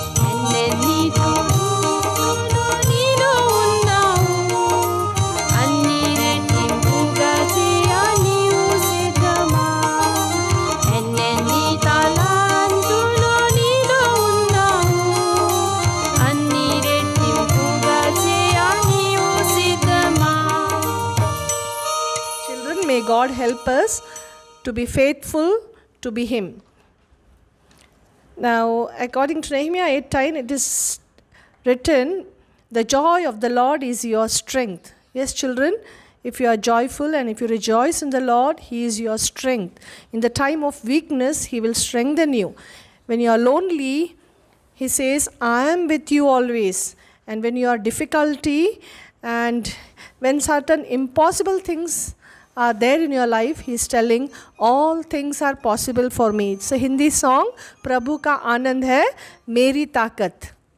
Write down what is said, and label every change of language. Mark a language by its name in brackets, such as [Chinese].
[Telugu] ఎన్నెన్ని తాళంతులు నీలో ఉన్నావు, అన్ని రెట్టింపుగా చేయ నీవు సిద్ధమా। ఎన్నెన్ని తాళంతులు నీలో ఉన్నావు, అన్ని రెట్టింపుగా చేయ నీవు సిద్ధమా। [English] Children, may God help us to be faithful to be Him. Now, according to Nehemiah 8:10, it is written, "The joy of the Lord is your strength." Yes, children, if you are joyful and if you rejoice in the Lord, He is your strength. In the time of weakness, He will strengthen you. When you are lonely, He says, "I am with you always." And when you are difficulty and when certain impossible things are there in your life, He is telling, "All things are possible for me." It's a Hindi song, [Hindi] "प्रभु का आनंद है मेरी ताकत."